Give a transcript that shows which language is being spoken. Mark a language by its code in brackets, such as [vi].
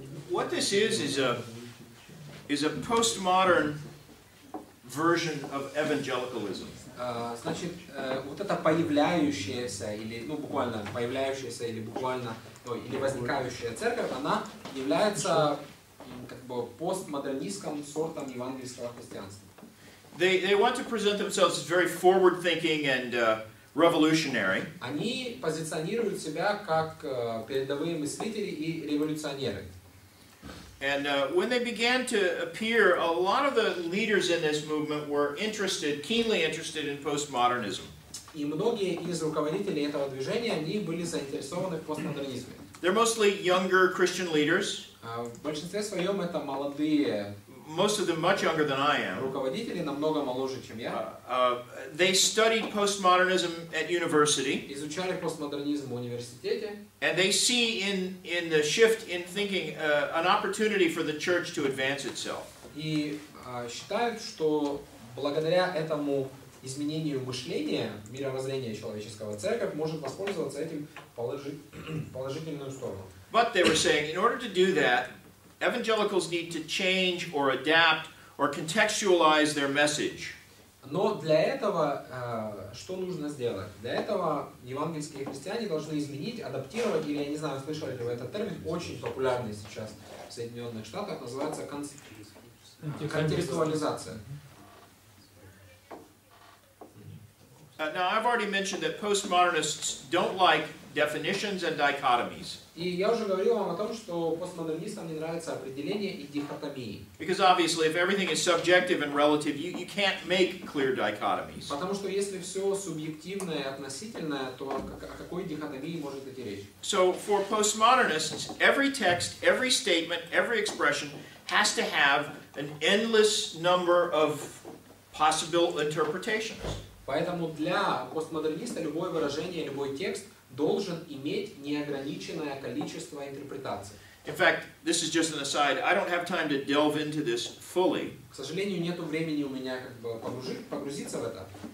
[en] What this is a postmodern version of evangelicalism. [ru] Значит, вот это появляющаяся или буквально появляющаяся или буквально или возникающая церковь, она является как бы постмодернистским сортом евангельского христианства. [en] They want to present themselves as very forward-thinking and revolutionary. [ru] Они позиционируют себя как передовые мыслители и революционеры. [en] And when they began to appear, a lot of the leaders in this movement were keenly interested in postmodernism. [ru] И многие из руководителей этого движения, они были заинтересованы в постмодернизме. [en] They're mostly younger Christian leaders. [ru] В большинстве своем это молодые, [en] most of them much younger than I am. [ru] Руководители намного моложе, чем я. [en] They studied postmodernism at university. [ru] Изучали постмодернизм в университете. [en] And they see in the shift in thinking an opportunity for the church to advance itself. [ru] И считают, что благодаря этому изменению мышления, мировоззрения человеческого, церковь может воспользоваться этим положительную сторону. [en] But they were saying, in order to do that, evangelicals need to change or adapt or contextualize their message. [ru] Но для этого что нужно сделать? Для этого евангельские христиане должны изменить, адаптировать, или я не знаю, слышали ли вы этот термин, очень популярный сейчас в Соединенных Штатах, называется контекстуализация. [en] Now, I've already mentioned that postmodernists don't like definitions and dichotomies. [ru] И я уже говорил вам о том, что постмодернистам не нравятся определения и дихотомии. [en] Because obviously, if everything is subjective and relative, you can't make clear dichotomies. [ru] Потому что если все субъективное и относительное, то о какой дихотомии может идти речь? [en] So for postmodernists, every text, every statement, every expression has to have an endless number of possible interpretations. [ru] Поэтому для постмодерниста любое выражение, любой текст должен иметь неограниченное количество интерпретаций. [en] In fact, this is just an aside. I don't have time to delve into this fully. [ru] К сожалению, нету времени у меня погрузиться в это.